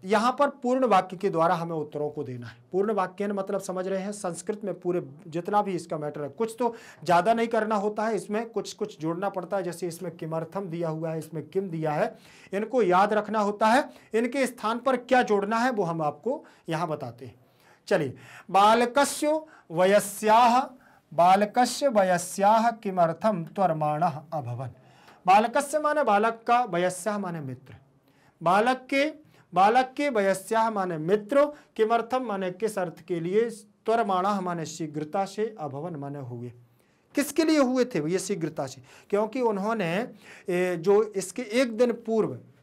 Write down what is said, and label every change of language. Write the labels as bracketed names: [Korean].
[Hindi] यहां पर पूर्ण वाक्य के द्वारा हमें उत्तरों को देना है। पूर्ण वाक्यन मतलब समझ रहे हैं, संस्कृत में पूरे जितना भी इसका मैटर है, कुछ तो ज्यादा नहीं करना होता है, इसमें कुछ कुछ जोड़ना पड़ता है। जैसे इसमें किमर्थम दिया हुआ है, इसमें किम दिया है, इनको याद रखना होता है, इनके स्थान पर क्या जोड़ना है वो हम आपको यहां बताते हैं। [Sanskrit] चलिए, बालकस्य वयस्याः किमर्थम त्वरमाणः अभवन्। [Hindi] बालकस्य माने बालक का, वयस्याः माने मित्र, बालक के वयस्याः माने मित्र, किमर्थम माने किस अर्थ के लिए, त्वरमाणः माने शीघ्रता से, अभवन माने हुए। किसके लिए हुए थे ये शीघ्रता से, क्योंकि उन्होंने जो इसके एक दिन पूर्व